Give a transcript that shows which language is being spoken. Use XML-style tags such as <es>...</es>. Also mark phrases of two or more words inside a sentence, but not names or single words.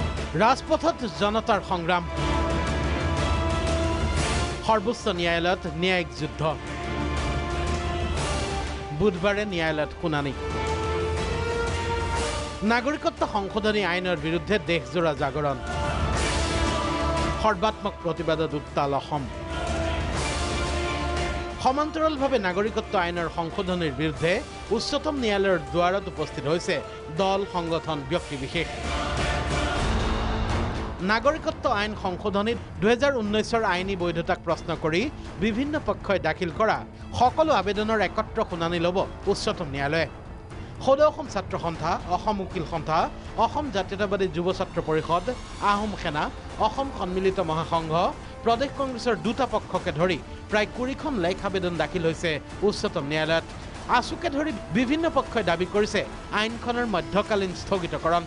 <as>ৰাজপথত জনতাৰ সংগ্ৰাম সৰ্বোচ্চ ন্যায়ালয়ত ন্যায়িক যুদ্ধ বুধবাৰে ন্যায়ালয়ত শুনানি নাগৰিকত্ব সংশোধনী আইনৰ বিৰুদ্ধে দেশজোৰা জাগৰণ সৰ্বাত্মক প্ৰতিবাদত উত্তাল অসম সমান্তৰালভাৱে নাগৰিকত্ব আইনৰ সংশোধনীৰ বিৰুদ্ধে উচ্চতম ন্যায়ালয়ৰ দ্বাৰত উপস্থিত হৈছে দল সংগঠন ব্যক্তিবিশেষ নাগৰিকত্ব আইন সংশোধনীত 2019 আইনী বৈধতাক প্ৰশ্ন কৰি বিভিন্ন পক্ষই দাখিল কৰা সকলো आवेदনৰ एकत्र শুনানি লব উচ্চতম ন্যায়ালয় সদৌ অসম ছাত্ৰ সন্থা অসম উকিল সন্থা অসম জাতীয়তাবাদী যুৱ ছাত্ৰ পৰিষদ আহোম সেনা অসম সন্মিলিত মহাসংঘ প্ৰদেশ কংগ্ৰেছৰ দুটা পক্ষকে ধৰি প্ৰায় 20খন লেখ আবেদন দাখিল হৈছে উচ্চতম ন্যায়ালয়ত আশুকে ধৰি বিভিন্ন পক্ষই দাবী কৰিছে আইনখনৰ মধ্যকালীন স্থগিতকৰণ</as>